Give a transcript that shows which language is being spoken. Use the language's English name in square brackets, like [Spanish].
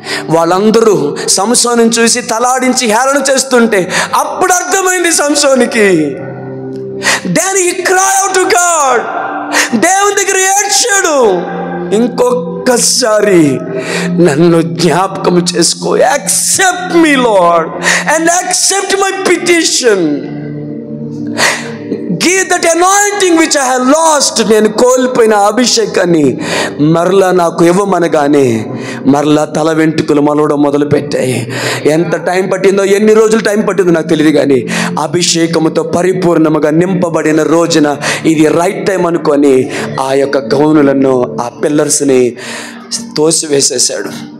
[Telugu] వాళ్ళందరూ సంసోనుని చూసి తలాడించి హేళన చేస్తుంటే అప్పుడు అర్థమైంది సంసోనికి. [English] Then he cried out to God. [Telugu] దేవుని దగ్గర ఏడ్చాడు, ఇంకొకసారి నన్ను జ్ఞాపకం చేసుకో. [English] Accept me Lord and accept my petition. Give that anointing which I have lost. [Telugu] నేను కోల్పోయిన అభిషేకాన్ని మరలా నాకు ఇవ్వమనగానే మరలా తల వెంట్రుకలు మొలవడం మొదలు పెట్టాయి. ఎంత టైం పట్టిందో, ఎన్ని రోజులు టైం పట్టిందో నాకు తెలియదు, కానీ అభిషేకముతో పరిపూర్ణముగా నింపబడిన రోజున ఇది రైట్ టైం అనుకొని ఆ యొక్క గౌనులను, ఆ పిల్లర్స్ని తోసివేసేసాడు.